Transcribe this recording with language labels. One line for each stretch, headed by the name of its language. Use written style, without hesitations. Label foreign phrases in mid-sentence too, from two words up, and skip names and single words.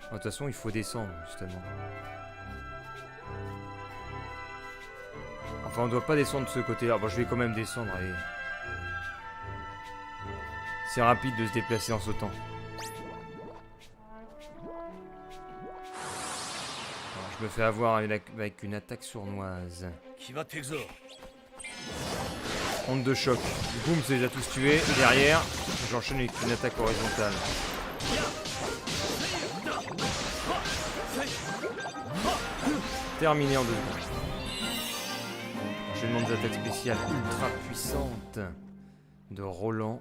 French: De toute façon, il faut descendre, justement. Enfin, on doit pas descendre de ce côté-là. Bon, je vais quand même descendre, allez. C'est rapide de se déplacer en sautant. Alors, je me fais avoir avec une attaque sournoise.
Japanese: 気張っていくぞ
French: Onde de choc. Boum, c'est déjà tous tués. Et derrière, j'enchaîne avec une attaque horizontale. Terminé en 2 secondes. Enchaînement des attaques spéciales ultra puissantes de Roland.